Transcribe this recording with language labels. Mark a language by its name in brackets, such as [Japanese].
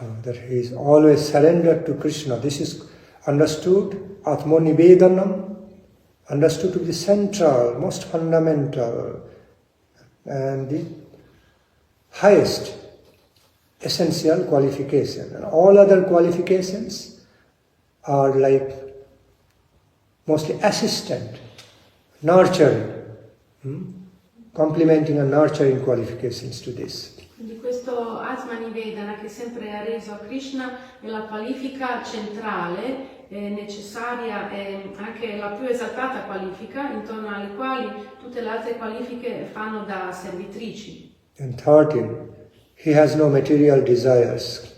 [English] That he is always surrendered to Krishna. This is understood, Atmanivedanam, understood to be central, most fundamental, and the highest essential qualification. And all other qualifications are like mostly assistant, nurturing, complementing and nurturing qualifications to this. [Italian] Quindi questo Atmanivedana che sempre è reso a Krishna è la qualifica centrale, necessaria e anche la più esaltata qualifica, intorno alle quali tutte le altre qualifiche fanno da servitrici. [English] And 13, he has no material desires.